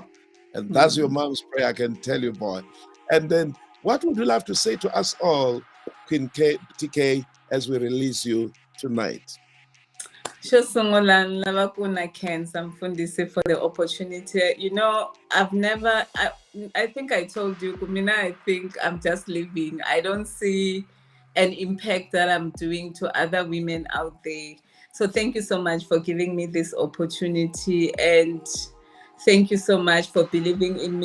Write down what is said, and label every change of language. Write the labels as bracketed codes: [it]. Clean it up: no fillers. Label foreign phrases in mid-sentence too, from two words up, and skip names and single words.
[en] And that's your mom's prayer, I can tell you, boy. And then what would you love to say to us all, Queen TK, as we release you tonight? [ts] Xo sungula ni lava ku na khensa Mfundisi [en] for the opportunity. I think I told you, Kumina, I think I'm just living. I don't see an impact that I'm doing to other women out there. So thank you so much for giving me this opportunity, and thank you so much for believing in me.